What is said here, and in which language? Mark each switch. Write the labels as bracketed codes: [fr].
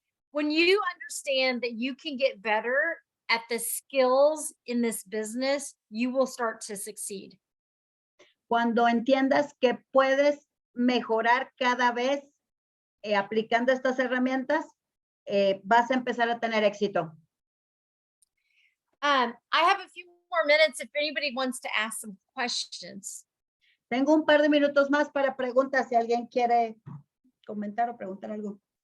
[en] When you understand that you can get better at the skills in this business, you will start to succeed. [es] Cuando entiendas que puedes mejorar cada vez aplicando estas herramientas, vas a empezar a tener éxito. [en] I have a few more minutes if anybody wants to ask some questions. [es] Tengo un par de minutos más para preguntas si alguien quiere comentar o preguntar algo.